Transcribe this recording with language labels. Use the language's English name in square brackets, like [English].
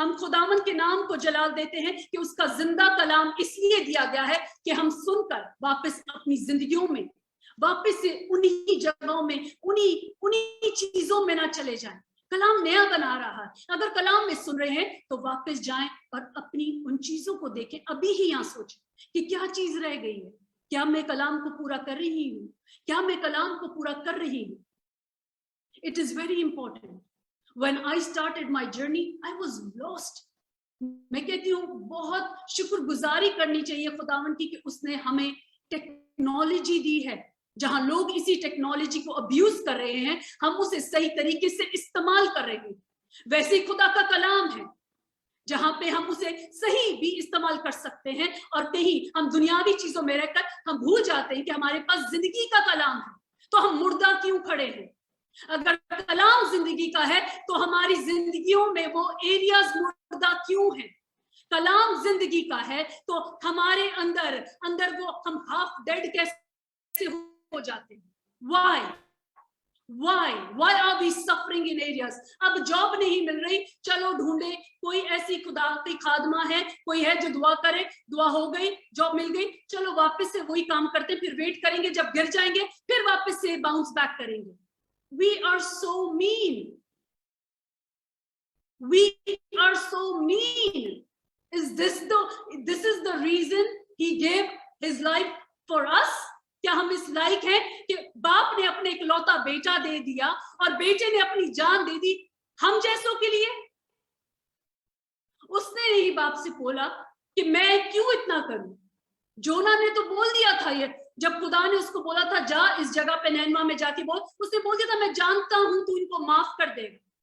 [Hindi] हम खुदावन के नाम को जलाल देते हैं कि उसका जिंदा कलाम इसलिए दिया गया है कि हम सुनकर वापस अपनी जिंदगियों में, वापस से उन्हीं जगहों में, उन्हीं चीजों में ना चले जाएं। कलाम नया बना रहा है। अगर कलाम में सुन रहे हैं तो वापस जाएं और अपनी उन चीजों को देखें। अभी ही यहाँ सोचें कि क्या चीज रह गई है, क्या मैं कलाम को पूरा कर रही हूँ, क्या मैं कलाम को पूरा कर रही हूँ। [English] It is very important. When I started my journey, I was lost. [Hindi] मैं कहती हूँ बहुत शुक्रगुजारी करनी चाहिए खुदावन की कि उसने हमें टेक्नोलॉजी दी है जहां लोग इसी टेक्नोलॉजी को अब्यूज कर रहे हैं, हम उसे सही तरीके से इस्तेमाल कर रहे हैं। वैसे ही खुदा का कलाम है, जहां पे हम उसे सही भी इस्तेमाल कर सकते हैं, और कहीं हम दुनियावी चीजों में रहकर हम भूल जाते हैं कि हमारे पास जिंदगी का कलाम है। तो हम मुर्दा क्यों खड़े हैं? अगर कलाम जिंदगी का है तो हमारी जिंदगियों में वो एरियाज मुर्दा क्यों है? कलाम जिंदगी का है तो हमारे अंदर वो हम हाफ डेड कैसे हो जाते हैं? [English] Why are we suffering in areas? [Hindi] अब जॉब नहीं मिल रही, चलो ढूंढे कोई ऐसी खुदा की खादमा है, कोई है जो दुआ करे, दुआ हो गई, जॉब मिल गई, चलो वापस से वही काम करते, फिर वेट करेंगे जब गिर जाएंगे, फिर वापस से बाउंस बैक करेंगे। [English] We are so mean. We are so mean. Is this the reason he gave his life for us? [Hindi] क्या हम इस लायक हैं कि बाप ने अपने इकलौता बेटा दे दिया और बेटे ने अपनी जान दे दी हम जैसों के लिए? उसने ही बाप से बोला कि मैं क्यों इतना करूं। जोना ने तो बोल दिया था, ये जब खुदा ने उसको बोला था जा इस जगह पे नैनवा में जाके बोल, उसने बोल दिया था मैं जानता हूं तू इनको माफ कर देगा।